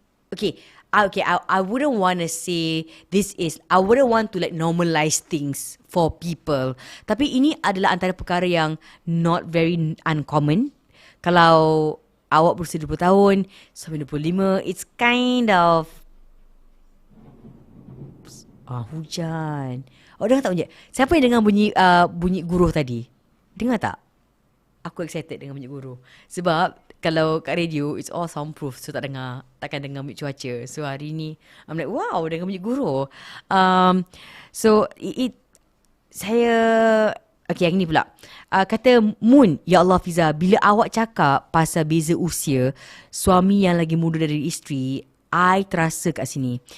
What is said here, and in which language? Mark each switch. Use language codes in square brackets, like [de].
[en] Okay, I wouldn't want to say I wouldn't want to like normalize things for people. [ms] Tapi ini adalah antara perkara yang [en] not very uncommon. [ms] Kalau awak berusia 20 tahun, suami 25, [en] it's kind of [ms] hujan. Dengar tak bunyi? Siapa yang dengar bunyi guruh tadi? Dengar tak? Aku excited dengan bunyi guruh. Sebab kalau kat radio, [en] it's all soundproof. [ms] So takkan dengar bunyi cuaca. So hari ni, [en] I'm like, wow, [ms] dengar bunyi guruh. So saya... Okay, yang ni pula. Kata Moon, ya Allah Fiza, bila awak cakap pasal beza usia, suami yang lagi muda dari isteri, I terasa kat sini.